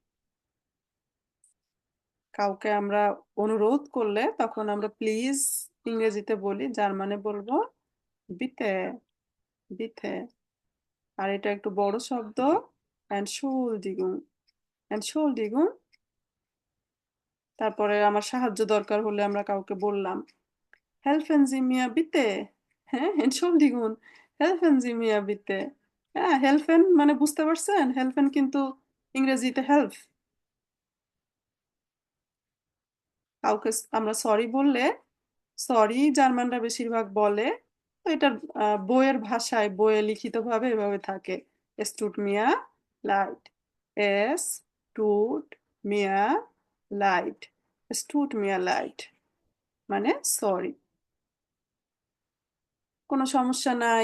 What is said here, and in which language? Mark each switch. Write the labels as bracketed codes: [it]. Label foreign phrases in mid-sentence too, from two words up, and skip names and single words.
[bn] কাউকে আমরা অনুরোধ করলে তখন আমরা প্লিজ ইংরেজিতে বলি, জার্মানে বলবো [de] bitte, bitte. [bn] আর এটা একটু বড় শব্দ, [de] Entschuldigung, Entschuldigung। [bn] তারপরে আমার সাহায্য দরকার হলে আমরা কাউকে বললাম [de] helfen Sie mir bitte, [bn] হ্যাঁ, Entschuldigung, [de] helfen Sie mir bitte। [bn] হ্যাঁ, helfen মানে বুঝতে পারছেন, helfen কিন্তু ইংরেজিতে হেল্প। কাউকে আমরা সরি বললে সরি জার্মানরা বেশিরভাগ বলে। তো এটা বইয়ের ভাষায়, বইয়ে লিখিতভাবে এভাবে থাকে, [de] Es tut mir leid, Es tut mir leid, Es tut mir leid, [bn] মানে সরি, কোনো সমস্যা নাই।